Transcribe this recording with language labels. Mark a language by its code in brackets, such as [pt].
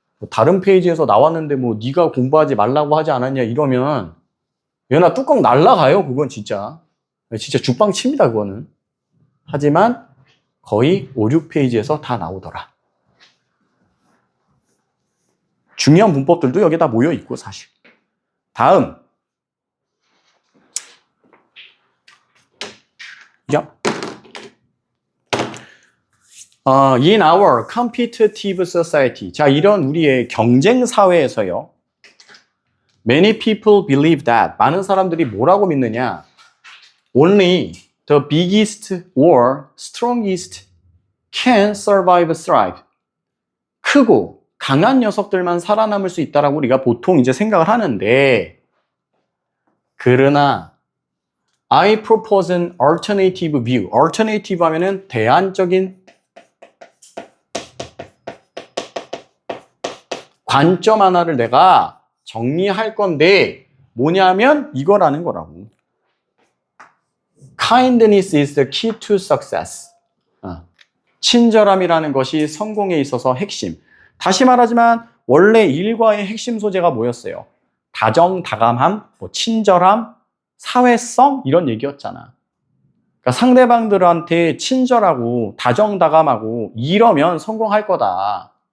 [ko] 다른 페이지에서 나왔는데 네가 공부하지 말라고 하지 않았냐 이러면 얘나 뚜껑 날라가요. 그건 진짜 죽방 칩니다. 그거는. 하지만 거의 5, 6페이지에서 다 나오더라. 중요한 문법들도 여기 다 모여 있고 사실. 다음 [en] in our competitive society. [ko] 자, 이런 우리의 경쟁 사회에서요. [en] Many people believe that. [ko] 많은 사람들이 뭐라고 믿느냐? [en] Only the biggest or strongest can survive, thrive. [ko] 크고 강한 녀석들만 살아남을 수 있다라고 우리가 보통 이제 생각을 하는데, 그러나 [en] I propose an alternative view. [ko] alternative 하면은 대안적인 관점 하나를 내가 정리할 건데 뭐냐면 이거라는 거라고. [en] Kindness is the key to success. [ko] 친절함이라는 것이 성공에 있어서 핵심. 다시 말하지만 원래 일과의 핵심 소재가 뭐였어요? 다정다감함, 친절함, 사회성 이런 얘기였잖아. 그러니까 상대방들한테 친절하고 다정다감하고 이러면 성공할 거다.